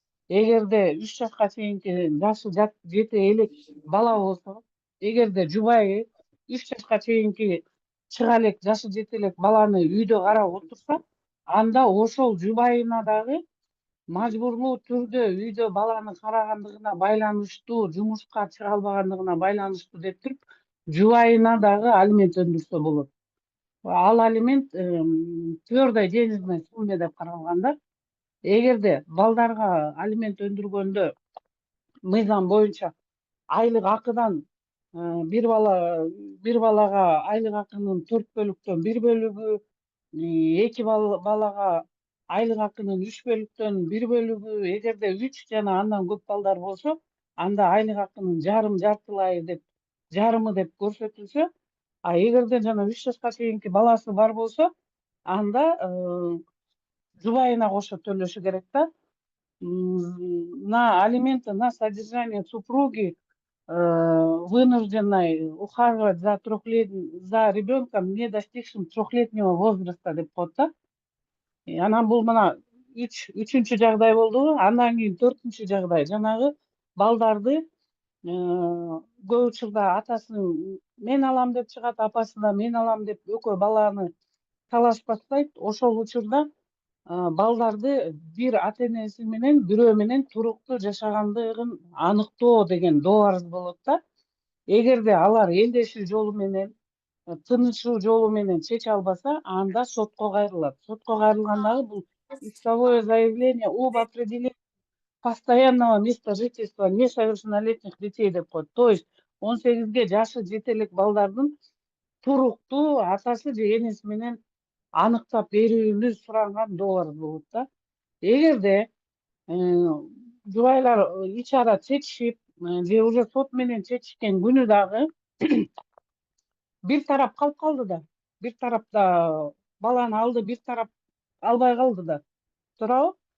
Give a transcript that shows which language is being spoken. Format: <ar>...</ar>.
<ky>Эгерде 3 жашка чейинки жашы жете элек бала болсо, эгерде жубайы 3 жашка чейинки чыга элек, жашы жете элек баланы үйдө карап отурса, анда ошол жубайына дагы мажбурлуу түрдө үйдө баланы карагандыгына байланыштуу, жумушка чыга албагандыгына байланыштуу деп туруп, жубайына дагы алимент өндүрсө болот. Ал алимент</ky> <ru>твердой денежная сумма</ru> <ky>деп каралган да. Эгерде балдарга алимент өндүргөндө мыйзам боюнча айлык акыдан бир балага айлык акынын 4 бөлүктөн 1 бөлүгү, эки балага айлык акынын 3 бөлүктөн 1 бөлүгү, эгерде 3 жана андан көп балдар болсо, анда айлык акынын жартылайы деп, жарымы деп көрсөтүлсө, а эгерде жана 3 жашка чейинки баласы бар болсо, анда жубайына кошо төлөшү керек да.</ky> <ru>На алименты на содержание супруги вынужденной ухаживать за ребенком, не достигшим 3-летнего возраста</ru> <ky>деп коет да. Анан бул мына үчүнчү жагдай болду. Андан кийин 4-үнчү жагдай жанагы балдарды көп учурда атасы мен алам деп чыгат, апасы да мен алам деп экөө баланы талашып баштайт. Ошол учурда балдарды бир ата энеси менен бирөө менен туруктуу жашагандыгын аныктоо деген доо арыз болот да. Эгерде алар элдешүү жолу менен, тынышуу жолу менен чече албаса, анда сотко кайрылат. Сотко кайрылгандагы бул</ky> <ru>исковое заявление об определении постоянного места жительства несовершеннолетних детей</ru> <ky>деп коет. То есть 18ге жашы жете элек балдардын туруктуу атасы же энеси менен аныктап берүүнү суранган доо арыз болот да. Эгерде жубайлар ич ара чечишип же уже сот менен чечишкен күнү дагы бир тарап калып калды да, бир тарапта баланы алды, бир тарап албай калды да, туурабы?</ky>